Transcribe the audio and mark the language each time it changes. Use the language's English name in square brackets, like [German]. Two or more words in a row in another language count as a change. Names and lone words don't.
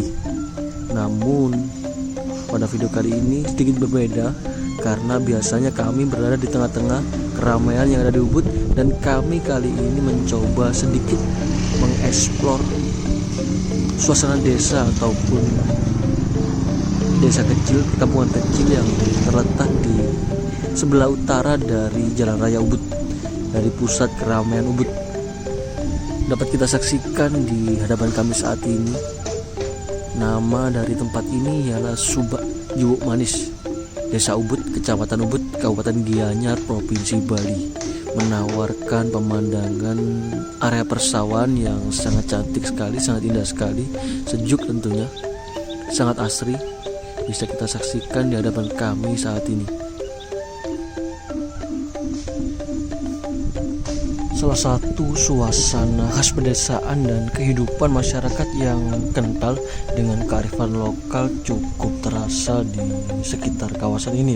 [Indonesian] Namun pada video kali ini sedikit berbeda karena biasanya kami berada di tengah-tengah keramaian yang ada di Ubud, dan kami kali ini mencoba sedikit mengeksplor suasana desa ataupun desa kecil, kampungan kecil yang terletak di sebelah utara dari Jalan Raya Ubud, dari pusat keramaian Ubud. Dapat kita saksikan di hadapan kami saat ini. Nama dari tempat ini ialah Subak Jubuk Manis, Desa Ubud, Kecamatan Ubud, Kabupaten Gianyar, Provinsi Bali. Menawarkan pemandangan area persawahan yang sangat cantik sekali, sangat indah sekali, sejuk tentunya, sangat asri. Bisa kita saksikan di hadapan kami saat ini. Salah satu suasana khas pedesaan dan kehidupan masyarakat yang kental dengan kearifan lokal cukup terasa di sekitar kawasan ini ya.